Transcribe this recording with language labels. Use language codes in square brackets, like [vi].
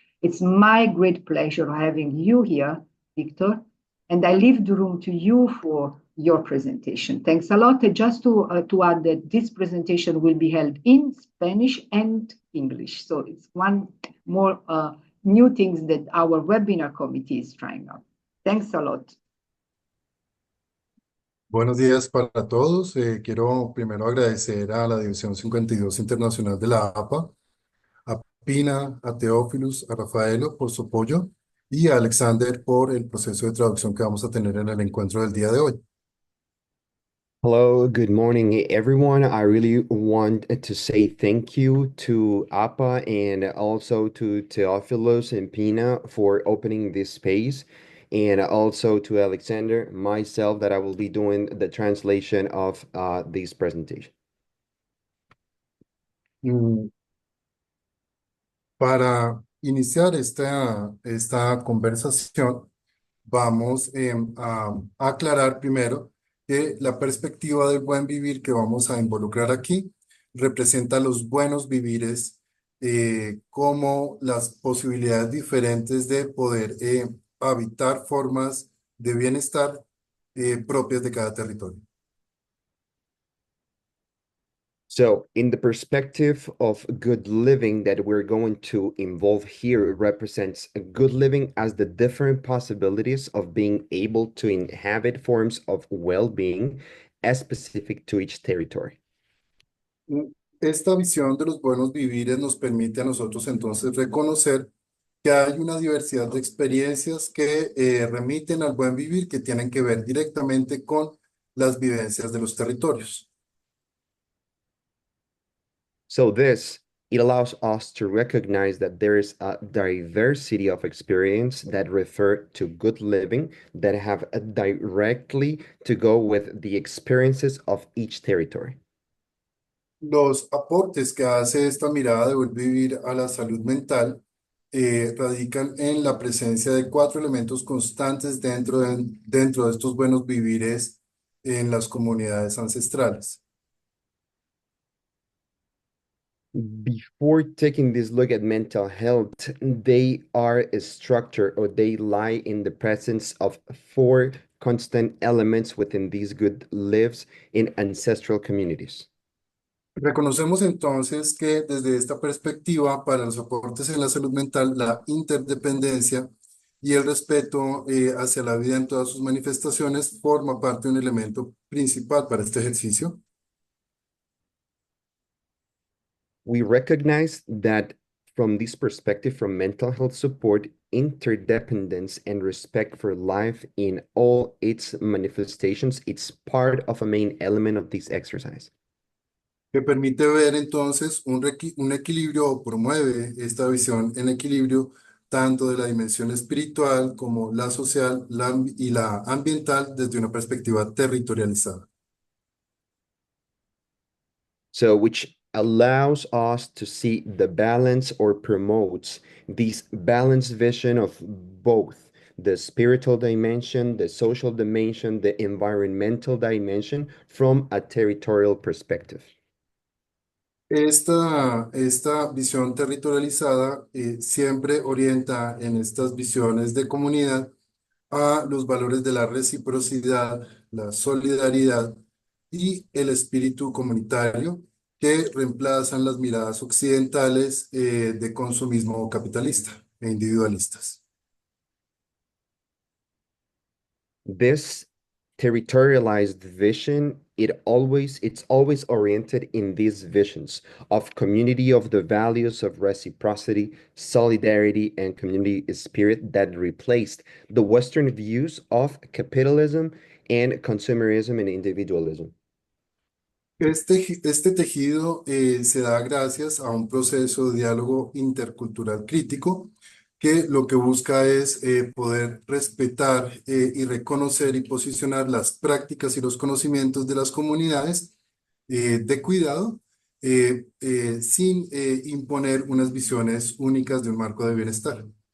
[en] It's my great pleasure having you here, Victor, and I leave the room to you for your presentation. Thanks a lot. And just to add that this presentation will be held in Spanish and English. So it's one more new things that our webinar committee is trying out. Thanks a lot. [es] Buenos días para todos. Quiero primero agradecer a la División 52 Internacional de la APA, a Pina, a Teófilos, a Rafaelo por su apoyo y a Alexander por el proceso de traducción que vamos a tener en el encuentro del día de hoy. [en] Hello, good morning, everyone. I really want to say thank you to APA and also to Teófilos and Pina for opening this space, and also to Alexander, myself, that I will be doing the translation of this presentation. [es] Para iniciar esta conversación, vamos a aclarar primero que la perspectiva del buen vivir que vamos a involucrar aquí representa los buenos vivires como las posibilidades diferentes de poder habitar formas de bienestar propias de cada territorio. [en] So, in the perspective of good living that we're going to involve here, it represents a good living as the different possibilities of being able to inhabit forms of well-being as specific to each territory. [es] Esta visión de los buenos vivires nos permite a nosotros entonces reconocer que hay una diversidad de experiencias que remiten al buen vivir que tienen que ver directamente con las vivencias de los territorios. [en] So this, it allows us to recognize that there is a diversity of experience that refer to good living that have directly to go with the experiences of each territory. [es] Los aportes que hace esta mirada de buen vivir a la salud mental radican en la presencia de cuatro elementos constantes dentro de estos buenos vivires en las comunidades ancestrales. [en] Before taking this look at mental health, they are a structure or they lie in the presence of four constant elements within these good lives in ancestral communities. [es] Reconocemos entonces que desde esta perspectiva, para los aportes en la salud mental, la interdependencia y el respeto hacia la vida en todas sus manifestaciones forma parte de un elemento principal para este ejercicio. [en] We recognize that from this perspective, from mental health support, interdependence and respect for life in all its manifestations, it's part of a main element of this exercise. [es] Que permite ver entonces un equilibrio o promueve esta visión en equilibrio tanto de la dimensión espiritual como la social y la ambiental desde una perspectiva territorializada. [en] So, which allows us to see the balance or promotes this balanced vision of both the spiritual dimension, the social dimension, the environmental dimension from a territorial perspective. [es] Esta visión territorializada siempre orienta en estas visiones de comunidad a los valores de la reciprocidad, la solidaridad y el espíritu comunitario que reemplazan las miradas occidentales de consumismo capitalista e individualistas. [en] This territorialized vision, it's always oriented in these visions of community of the values of reciprocity, solidarity, and community spirit that replaced the Western views of capitalism and consumerism and individualism. [es] Este tejido se da gracias a un proceso de diálogo intercultural crítico que lo que busca es poder respetar y reconocer y posicionar las prácticas y los conocimientos de las comunidades de cuidado sin imponer unas visiones únicas de un marco de bienestar.